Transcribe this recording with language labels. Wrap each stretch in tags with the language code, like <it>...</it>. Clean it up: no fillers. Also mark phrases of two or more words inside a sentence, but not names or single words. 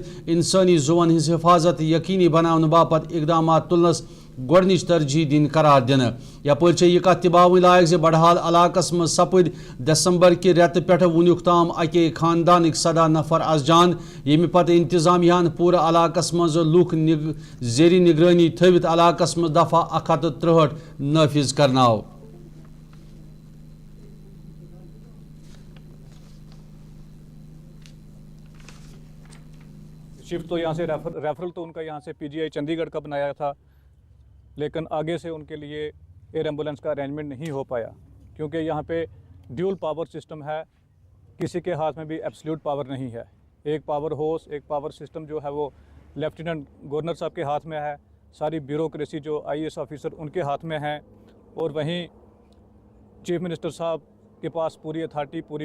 <ks>انسانی زون ہز حفاظت یقینی بناون باپت اقدامات تلنس گۄڈنِچ ترجیح دن قرار دن یپر یہ کت باون لائق زِ بڑھال علاقس مز سپد دسمبر کہ ریتہ پہ ونیک تام اکے خاندانک 17 نفر از جان یمہ پتہ انتظامیہ پورٕ علاقس مز لوک زیر نگرانی تھوت علاقس مز دفعہ 163 نافذ کرناو</ks> <ur>شفٹ تو یہاں سے ریفرل تو ان کا یہاں سے PGI چندی گڑھ کا بنایا تھا لیکن آگے سے ان کے لیے</ur> <en>air ambulance</en> <ur>کا ارینجمنٹ نہیں ہو پایا کیونکہ یہاں پہ</ur> <en>dual power system</en> <ur>ہے کسی کے ہاتھ میں بھی</ur> <en>absolute power</en> <ur>نہیں ہے ایک</ur> <en>power house</en> <ur>ایک</ur> <en>power system</en> <ur>جو ہے وہ</ur> <en>Lieutenant Governor</en> <ur>صاحب کے ہاتھ میں ہے ساری بیوروکریسی جو</ur> <en>IAS officer</en> <ur>ان کے ہاتھ میں ہیں اور وہیں</ur> <en>Chief Minister</en> <ur>صاحب کے پاس پوری اتھارٹی پوری</ur>